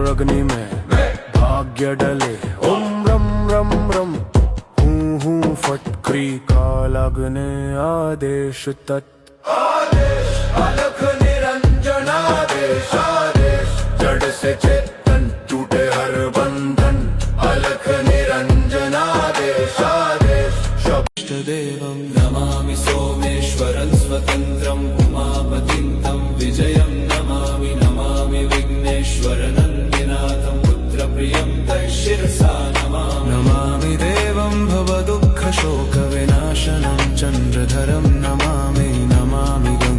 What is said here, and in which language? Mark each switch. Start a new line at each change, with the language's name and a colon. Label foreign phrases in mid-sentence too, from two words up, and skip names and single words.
Hindi: अग्नि में भाग्य डले ओम रम रम रम हूँ फटक्री काल अग्नि आदेश तत् अलख निरंजन आदेश आदेश जड़ से चेतन टूटे हर बंधन अलख निरंजन आदेश आदेश
Sanskrit: शब्द देवं नमामि सोमेश्वरं स्वतंत्रं उमापतिं तं विजयं नमामि नमामि विघ्नेश्वर नन्दिनाथं पुत्रप्रियं तैशिरसा नमामि नमामि देवं भवदुःखशोकविनाशनं चन्द्रधरं नमामि नमामि